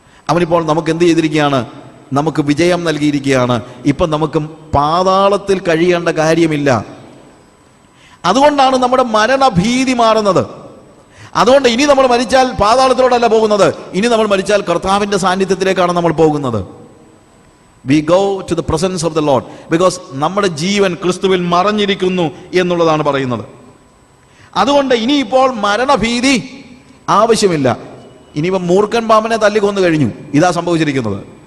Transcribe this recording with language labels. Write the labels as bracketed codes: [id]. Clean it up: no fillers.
[ml] അവനിപ്പോൾ നമുക്ക് എന്ത് ചെയ്തിരിക്കുകയാണ്? നമുക്ക് വിജയം നൽകിയിരിക്കുകയാണ്. ഇപ്പം നമുക്ക് പാതാളത്തിൽ കഴിയേണ്ട കാര്യമില്ല. അതുകൊണ്ടാണ് നമ്മുടെ മരണഭീതി മാറുന്നത്. അതുകൊണ്ട് ഇനി നമ്മൾ മരിച്ചാൽ പാതാളത്തിലോട്ടല്ല പോകുന്നത്, ഇനി നമ്മൾ മരിച്ചാൽ കർത്താവിന്റെ സാന്നിധ്യത്തിലേക്കാണ് നമ്മൾ പോകുന്നത്. [en] We go to the presence of the Lord because [ml] നമ്മുടെ ജീവൻ ക്രിസ്തുവിൽ മറഞ്ഞിരിക്കുന്നു എന്നുള്ളതാണ് പറയുന്നത്. അതുകൊണ്ട് ഇനിയിപ്പോൾ മരണഭീതി ആവശ്യമില്ല. ഇനിയിപ്പോൾ മൂർഖൻ പാമ്പനെ തല്ലിക്കൊന്നു കഴിഞ്ഞു, ഇതാ സംഭവിച്ചിരിക്കുന്നത്.